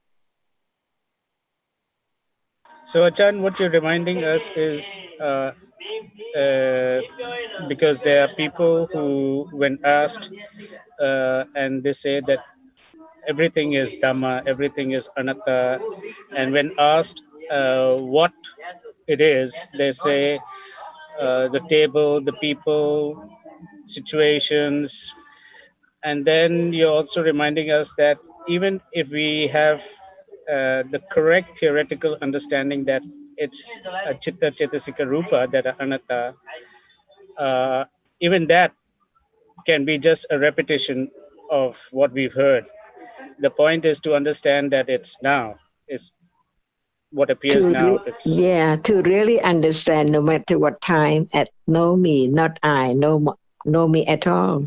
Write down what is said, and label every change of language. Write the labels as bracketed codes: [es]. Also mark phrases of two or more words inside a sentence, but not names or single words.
[en] So Ajarn, what you're reminding us is because there are people who, when asked, and they say that everything is Dhamma, everything is Anatta, and when asked what it is, they say the table, the people, situations. And then you're also reminding us that even if we have the correct theoretical understanding that it's a [pi] chitta chetasika rupa [en] that are anatta, even that can be just a repetition of what we've heard. The point is to understand that it's now. It's what appears now. To really understand, no matter what time, at no me, not I, no me at all.